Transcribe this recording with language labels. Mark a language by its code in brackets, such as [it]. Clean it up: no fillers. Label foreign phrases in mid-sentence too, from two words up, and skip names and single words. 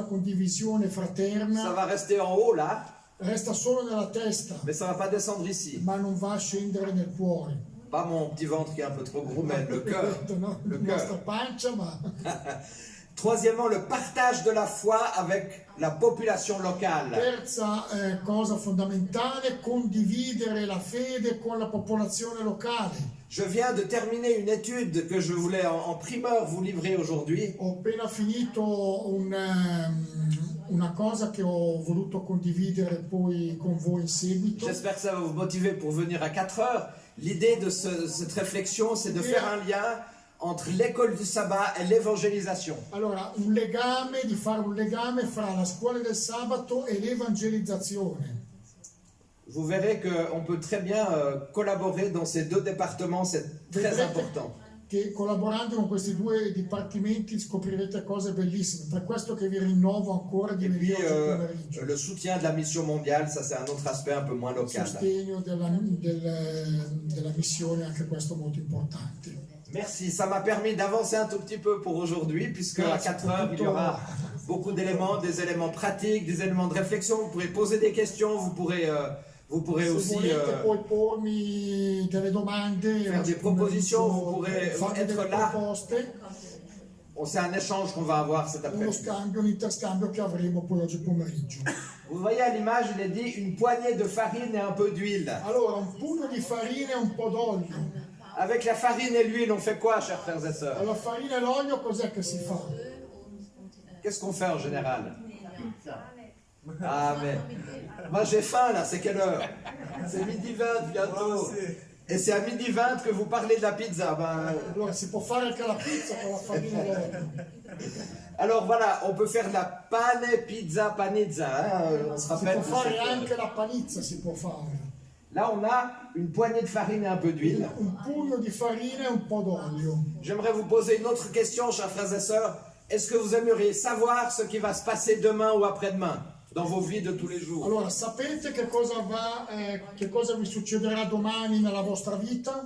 [fr] ça [it] fraterna, [fr] va rester en haut là, [it] resta solo nella testa, [fr] mais ça va pas descendre ici. [it] ma non va a scendere nel cuore. [fr] Pas mon petit ventre qui est un peu trop gros, mais le cœur. [it] No? [fr] Le [it] La nostra [fr] cœur. [it] pancia, ma [fr] Troisièmement, le partage de la foi avec la population locale. [it] terza cosa fondamentale, condividere la fede con la popolazione locale. [fr] Je viens de terminer une étude que je voulais en primeur vous livrer aujourd'hui. [it] Ho appena finito una cosa che ho voluto condividere poi con voi in seguito. [fr] J'espère que ça va vous motiver pour venir à 4 heures. L'idée de cette réflexion, c'est de faire un lien entre l'école du sabbat et l'évangélisation. [it] Allora, di fare un legame fra la scuola del sabato e l'evangelizzazione. [fr] Vous verrez qu'on peut très bien collaborer dans ces deux départements, c'est très important. [it] Che collaborando con questi due dipartimenti scoprirete cose bellissime. Per questo che vi rinnovo ancora di [fr] Et puis, [it] venire oggi pomeriggio. [fr] le soutien de la mission mondiale, ça c'est un autre aspect un peu moins [it] Il [fr] local. [it] sostegno della missione, anche questo molto importante. [fr] Merci, ça m'a permis d'avancer un tout petit peu pour aujourd'hui, puisque à 4 heures, il y aura beaucoup d'éléments, des éléments pratiques, des éléments de réflexion. Vous pourrez poser des questions, vous pourrez [it] Se [fr] aussi [it] volete poi pormi delle domande, [fr] faire des propositions, vous pourrez [it] farmi [fr] être [it] delle [fr] là. [it] proposte, [fr] C'est un échange qu'on va avoir cet [it] uno [fr] après-midi. [it] scambio, un interscambio che avremo poi oggi pomeriggio. [fr] Vous voyez à l'image, il est dit une poignée de farine et un peu d'huile. [it] Allora, un pugno di farina e un po' d'olio. [fr] Avec la farine et l'huile, on fait quoi, chers frères et sœurs? [it] Alla farina e l'olio cos'è che si fa? [fr] Qu'est-ce qu'on fait en général? Ah, mais moi j'ai faim là, c'est quelle heure? C'est 12h20 bientôt. Et c'est à 12h20 que vous parlez de la pizza. Ben, [it] Allora, si può fare anche la pizza con la farina e l'olio. [fr] alors voilà, on peut faire la pane, pizza, panizza. Hein, on se [it] Si [fr] rappelle. [it] può [fr] de [it] fare [fr] cette- [it] anche la panizza, si può fare. [fr] Là, on a une poignée de farine et un peu d'huile. [it] Un pugno di farina e un po' d'olio. [fr] J'aimerais vous poser une autre question, chers frères et sœurs. Est-ce que vous aimeriez savoir ce qui va se passer demain ou après-demain dans vos vies de tous les jours? [it] Allora, sapete che cosa vi succederà domani nella vostra vita?